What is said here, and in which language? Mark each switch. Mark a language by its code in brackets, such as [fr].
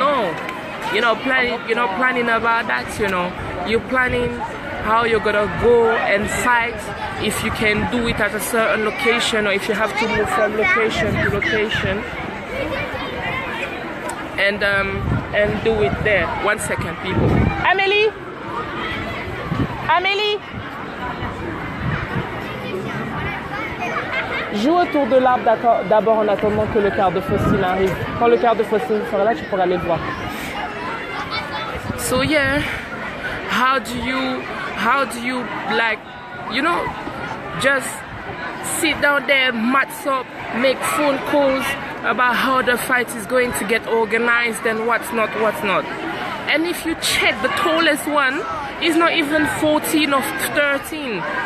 [en] No, you're not planning about that, you know. You're planning how you're gonna go and fight, if you can do it at a certain location or if you have to move from location to location, and do it there. 1 second, people. [fr] Amélie, joue autour de l'arbre d'abord en attendant que le quart de Faustine arrive. Quand le quart de Faustine sera là, tu pourras aller le voir. [en] So yeah, how do you like, you know, just sit down there, mats up, make phone calls about how the fight is going to get organized and what's not. And if you check, the tallest one is not even 14 or 13.